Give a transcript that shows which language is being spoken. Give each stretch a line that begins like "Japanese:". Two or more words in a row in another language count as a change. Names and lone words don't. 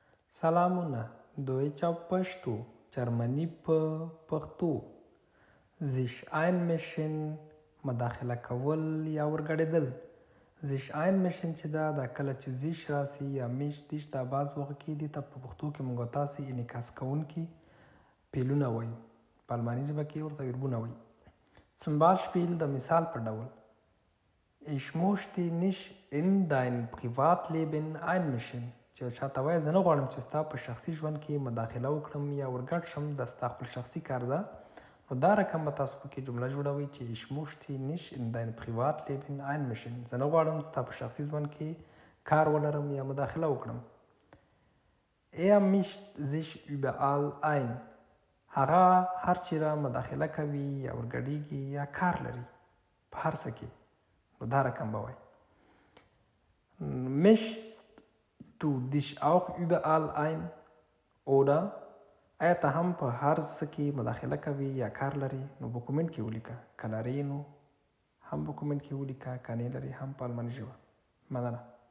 Pashto: سلامونه
German: Deutsch auf
Pashto: پښتو جرمني په پښتو
German: sich einmischen
Pashto: مداخله کول یا ورګډېدل
German: sich einmischen
Pashto: چې دا کله چې sich راسي یا میش دیش دا بعض وخت کې دي ته په پښتو کې موږ تاسې انعکاس کوونکي پیلونه وایو په الماني ژبه کې ورته ویربونه وایي
German: zum Beispiel
Pashto: د مثال په ډول
German: Ich möchte nicht in dein Privatleben einmischen
Pashto: چې چاته وایي زه نه غواړم چې ستا په شخصي ژوند کې مداخله وکړم یا ورګډ شم دا ستا خپل شخصي کار ده نو دا رقم به تاسو پکې جمله جوړوئ چې
German: Ich möchte nicht in dein Privatleben einmischen
Pashto: زه نه غواړم ستا په شخصي ژوند کې کار ولرم یا مداخله وکړم
German: mischt sich überall ein
Pashto: هغه هر چیرې مداخله کوي یا ورګډېږي یا کار لري په هر څه کې نو دا رقم به وایي
German: mischst du dich auch überall ein oder
Pashto: آیا ته هم په هر څه کې مداخله کوي یا کار لري نو په کومنټ کې ولیکه که لري نو هم په کومنټ کې ولیکه که نه لري هم په الماني ژبه مننه